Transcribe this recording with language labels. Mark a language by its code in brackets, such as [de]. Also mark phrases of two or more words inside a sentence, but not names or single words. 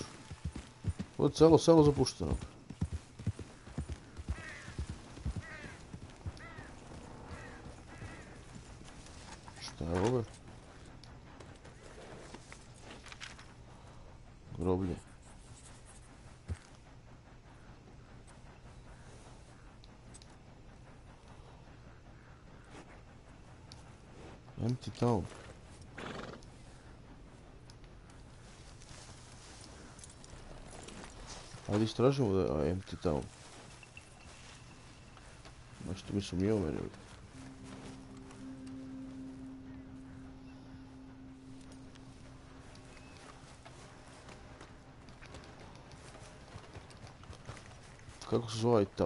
[bs] Ovo je selo zapušteno. Šta je ovo? Groblje. [en] Empty town. [bs] Ajde istražimo da je [en] empty town. [bs] Nešto mi sumnjivo meni ovdje. Kako se zove ovaj town?